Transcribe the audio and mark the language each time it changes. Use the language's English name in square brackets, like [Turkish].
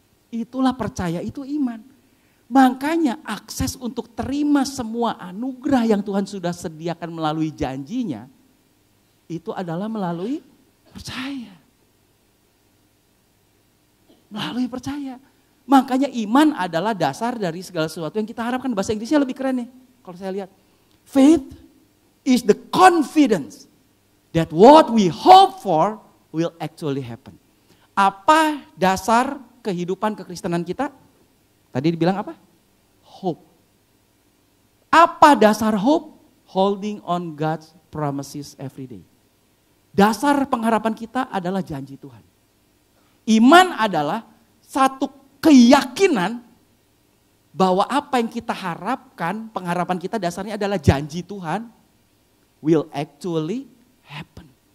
[Indonesian] Itulah percaya, itu iman. Makanya akses untuk terima semua anugerah yang Tuhan sudah sediakan melalui janjinya, itu adalah melalui percaya. Melalui percaya. Makanya iman adalah dasar dari segala sesuatu yang kita harapkan. Bahasa Inggrisnya lebih keren nih, kalau saya lihat. [English] Faith is the confidence that what we hope for will actually happen. [Indonesian] Apa dasar kehidupan kekristenan kita? Tadi dibilang apa? Hope. Apa dasar hope? [English] Holding on God's promises every day. [Indonesian] Dasar pengharapan kita adalah janji Tuhan. Iman adalah satu keyakinan bahwa apa yang kita harapkan, pengharapan kita dasarnya adalah janji Tuhan [English] will actually happen.